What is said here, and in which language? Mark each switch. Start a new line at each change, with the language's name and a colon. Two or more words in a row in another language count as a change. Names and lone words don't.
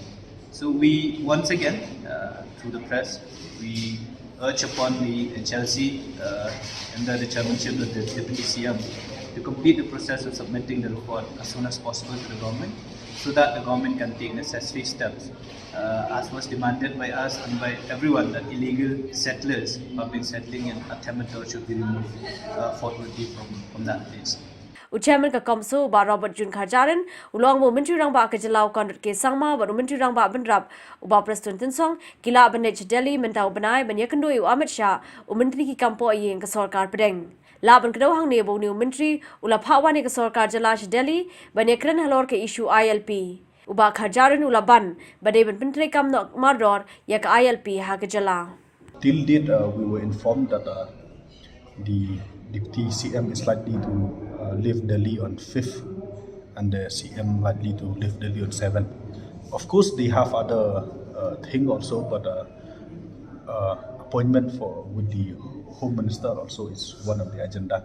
English: So we, once again, through the press, we urge upon the HLC under the chairmanship of the Deputy CM to complete the process of submitting the report as soon as possible to the government so that the government can take necessary steps as was demanded by us and by everyone that illegal settlers who have been settling in Temator should be removed forthwithly from that place.
Khasi: Chairman ka kamso ba Robert Jun Kharjaran ulong mo menteri rang ba ka jalau kondat ke sangma ba menteri rang ba benrap uba president tinsong kila banech Delhi mentau banai banya kendoi Amit Shah menteri ki kampo yeng ka sarkar pedeng laban kedau hang ne bo ni menteri ula phawa ne ka sarkar jala Delhi banya kren halor ke issue ILP uba Kharjaran ula ban bade ben menteri kam no mardor ya ka ILP ha ka jala.
English: Till date, we were informed that the Deputy CM is likely to leave Delhi on 5th and the CM likely to leave Delhi on 7th. Of course, they have other thing also, but appointment with the Home Minister also is one of the agenda.